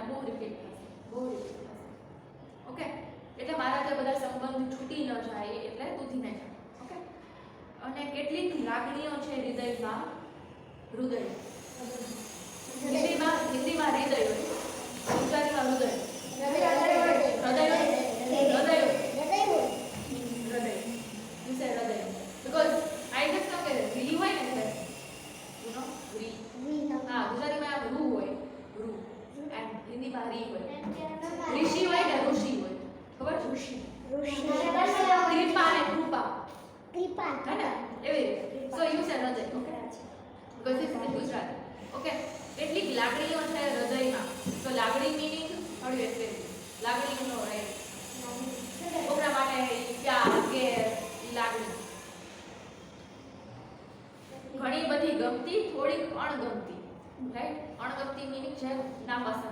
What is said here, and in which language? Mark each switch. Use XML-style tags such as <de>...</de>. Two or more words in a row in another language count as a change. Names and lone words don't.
<gu>બહુ રિપીટ થશે. ઓકે, એટલે મારા જે બધા સંબંધ છૂટી ન જાય એટલે તું ધીમે જા. ઓકે, અને કેટલીક લાગણીઓ છે હૃદયમાં, હિન્દીમાં હૃદય હોય, ગુજરાતીમાં હૃદય.</gu> <en>You say hૃદય because I just know</en> <gu>કે રી હોય ને એટલે</gu> <en>you know રી.</en> <gu>હા, ગુજરાતીમાં રૂ હોય, રૂ, and હિન્દીમાં રી હોય. ઋષિ હોય ને ઋષિ હોય, ખબર છે? ઋષિ, કૃપા ને કૃપા, હે ને એવી રીતે.</gu> <en>So you say હૃદય, okay? Because this is Gujarati. Okay,</en> <gu>કેટલીક લાગણીઓ છે હૃદયમાં. તો લાગણી</gu> <en>meaning how do you explain it?</en> <gu>લાગણી નો રાઈટ કોના માટે પ્યાર કે લાગણી ઘણી બધી ગમતી, થોડીક અણગમતી, રાઈટ? અણગમતી meaning છે નાપસંદ.</gu>